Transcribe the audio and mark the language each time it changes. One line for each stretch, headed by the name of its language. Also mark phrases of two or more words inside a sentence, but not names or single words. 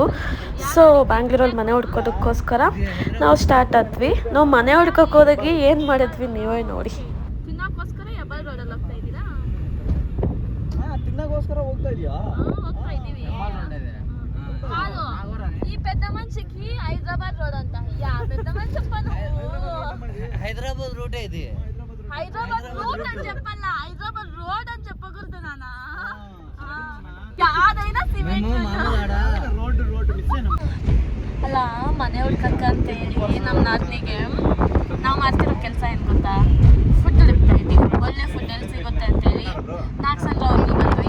Kannada: ಸೊ ಬ್ಯಾಂಗ್ಳೂರಲ್ಲಿ ಮನೆ ಹುಡ್ಕೋದಕ್ಕೋಸ್ಕರ ನಾವು ಸ್ಟಾರ್ಟ್ ಆದ್ವಿ. ನಾವು ಮನೆ ಹುಡ್ಕಕ್ಕೆ ಹೋದಾಗಿ ಏನು ಮಾಡಿದ್ವಿ ನೀವೇ ನೋಡಿ. ತಿನ್ನೋಕ್ಕೋಸ್ಕರ ಹೆಬ್ಬಾಳ ರೋಡಲ್ಲಿ ಹೋಗ್ತಾ ಇದ್ದೀರಾ? ತಿನ್ನೋಕ್ಕೋಸ್ಕರ ಹೋಗ್ತಾ ಇದೀಯಾ? ಹೋಗ್ತಾ ಇದ್ದೀವಿ.
Telugu: ಈ పెద్ద మనిషికి హైదరాబాద్ రోడ్ అంట. యా పెద్ద మనిషి చెప్పను. హైదరాబాద్ రూటే ఇది. హైదరాబాద్ రూట్ అని చెప్పాల, హైదరాబాద్ రోడ్ అని చెప్పకూడదు నాన్న.
Kannada: ಯಾವ್ದೈనా ಸಿಮೆಂಟ್ ರೋಡ್ ಅಲ್ಲ. ಮನೆ ಹುಡ್ಕಕ್ಕ ಅಂತ ಹೇಳಿ ನಮ್ಮ ನಾದ್ನಿಗೆ ನಾವು ಮಾಡ್ತಿರೋ ಕೆಲಸ ಏನು ಗೊತ್ತಾ, ಫುಡ್ ಹುಡುಕ್ತಾ ಇದ್ದೀವಿ. ಒಳ್ಳೆ ಫುಡ್ ಎಲ್ಲಿ ಸಿಗುತ್ತೆ ಅಂತೇಳಿ ನಾಗಸಂದ್ರವರೆಗೂ ಬಂದ್ವಿ.